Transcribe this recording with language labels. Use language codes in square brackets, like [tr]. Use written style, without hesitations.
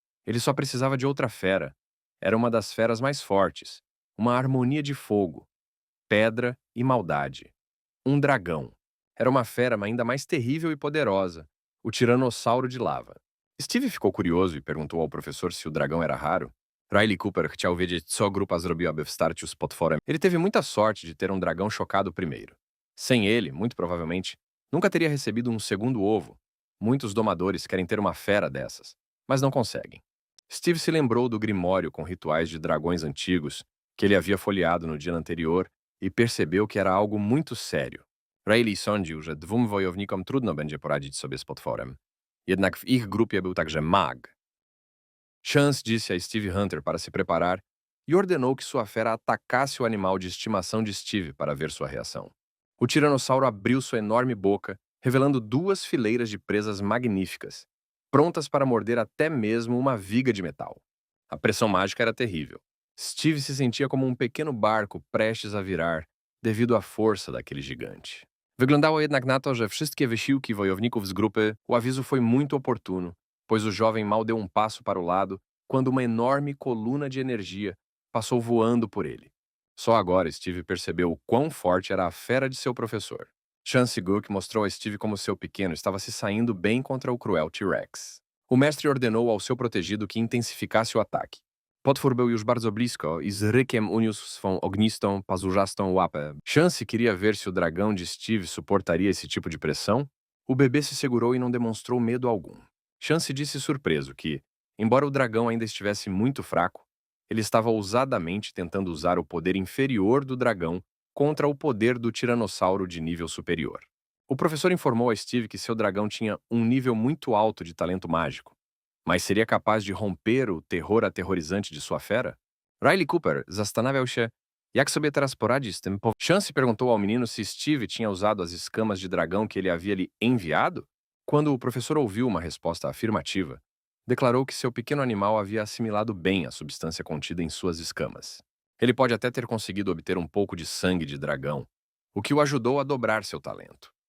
[pt] Ele só precisava de outra fera. Era uma das feras mais fortes, uma harmonia de fogo, pedra e maldade. Um dragão. Era uma fera ainda mais terrível e poderosa, o tiranossauro de lava. Steve ficou curioso e perguntou ao professor se o dragão era raro. [pl] Riley Cooper chciał wiedzieć, co grupa zrobiła, by wstarciu z potworem. [pt] Ele teve muita sorte de ter um dragão chocado primeiro. Sem ele, muito provavelmente, nunca teria recebido um segundo ovo. Muitos domadores querem ter uma fera dessas, mas não conseguem. Steve se lembrou do grimório com rituais de dragões antigos que ele havia folheado no dia anterior e percebeu que era algo muito sério. [pl] Riley sądził, że dwóm wojownikom trudno będzie poradzić sobie z potworem. Jednak w ich grupie był także mag. [pt] Chance disse a Steve Hunter para se preparar e ordenou que sua fera atacasse o animal de estimação de Steve para ver sua reação. O tiranossauro abriu sua enorme boca, revelando duas fileiras de presas magníficas, prontas para morder até mesmo uma viga de metal. A pressão mágica era terrível. Steve se sentia como um pequeno barco prestes a virar, devido à força daquele gigante. [pl] Wyglądało jednak na to, że wszystkie wysiłki wojowników z grupy, [pt] o aviso foi muito oportuno, pois o jovem mal deu um passo para o lado quando uma enorme coluna de energia passou voando por ele. Só agora Steve percebeu o quão forte era a fera de seu professor. Chance Gook mostrou a Steve como seu pequeno estava se saindo bem contra o cruel T-Rex. O mestre ordenou ao seu protegido que intensificasse o ataque. [pl] Potwór był już bardzo blisko i z rykiem uniósł swą ognistą, pazurzastą łapę. [pt] Chance queria ver se o dragão de Steve suportaria esse tipo de pressão. O bebê se segurou e não demonstrou medo algum. Chance disse surpreso que, embora o dragão ainda estivesse muito fraco, ele estava ousadamente tentando usar o poder inferior do dragão contra o poder do tiranossauro de nível superior. O professor informou a Steve que seu dragão tinha um nível muito alto de talento mágico, mas seria capaz de romper o terror aterrorizante de sua fera? [pl] Riley Cooper zastanawiał się, jak sobie teraz poradzi z tym. [pt] Chance perguntou ao menino se Steve tinha usado as escamas de dragão que ele havia lhe enviado. Quando o professor ouviu uma resposta afirmativa, declarou que seu pequeno animal havia assimilado bem a substância contida em suas escamas. Ele pode até ter conseguido obter um pouco de sangue de dragão, o que o ajudou a dobrar seu talento.